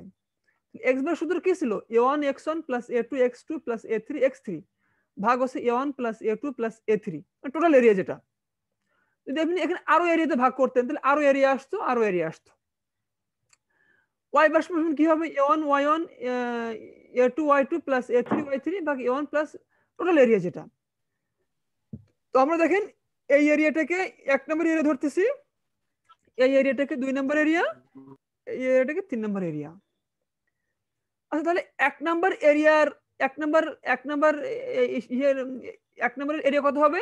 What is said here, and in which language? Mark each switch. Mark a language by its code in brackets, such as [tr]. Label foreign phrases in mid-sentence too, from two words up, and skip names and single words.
[en] X bar [bn] সূত্র কি ছিল? a1 x1 প্লাস a2 x2 প্লাস a3 x3 ভাগ হচ্ছে a1 প্লাস a2 প্লাস a3, [en] total area [bn] যেটা। যদি আপনি এখানে আরো এরিয়াতে ভাগ করতেন তাহলে আরো এরিয়া আসতো, আরো এরিয়া আসতো। [en] Y bar [bn] সমান কি হবে? a1 y1 a2 y2 প্লাস a3 y3 ভাগ a1 প্লাস [en] total area [bn] যেটা। তো আমরা দেখেন এই এরিয়াটাকে 1 নম্বর এরিয়া ধরতেছি, এই এরিয়াটাকে 2 নম্বর এরিয়া, এই এরিয়াটাকে 3 নম্বর এরিয়া। আচ্ছা তাহলে 1 নম্বর এরিয়ার 1 নম্বর এরিয়া কত হবে?